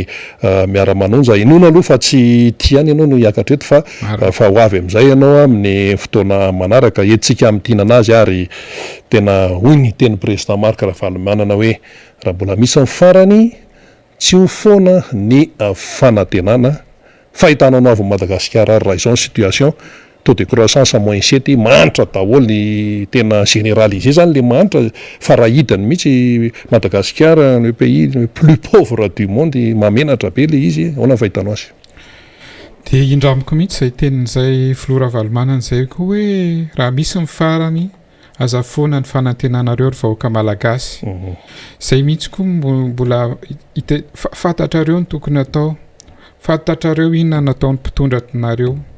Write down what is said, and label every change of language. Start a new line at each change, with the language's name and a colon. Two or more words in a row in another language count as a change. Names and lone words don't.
Malagasy: miara-manonja inona aloha fa tsy tiany ianao no hiakatra eto fa ho avy amin'izay ianao amin'ny fotoana manaraka entsika amin'tinana azy ary tena hoy ny teny président Marc Ravalomanana hoe raha mbola misy farany tsy ho foana ny fanantenana fahitanao avy Madagasikara ary raha izao ny
French: situation taux de croissance moins 7
Malagasy: manitra daholo ny tena généralisé zany le manitra fa raha hidany mihitsy Madagasikara
French: le pays le plus pauvre du monde
Malagasy: mamenatra be le izy ona fahitanao azy de indramiko mihitsy zay tenin'izay Filoha Ravalomanana zay koa hoe raha misy ny farany aza foana ny fanantenanareo ry vahoaka malagasy zay mihitsy koa mbola fantatrareo ny tokony atao fantatrareo inona nataon'ny mpitondranareo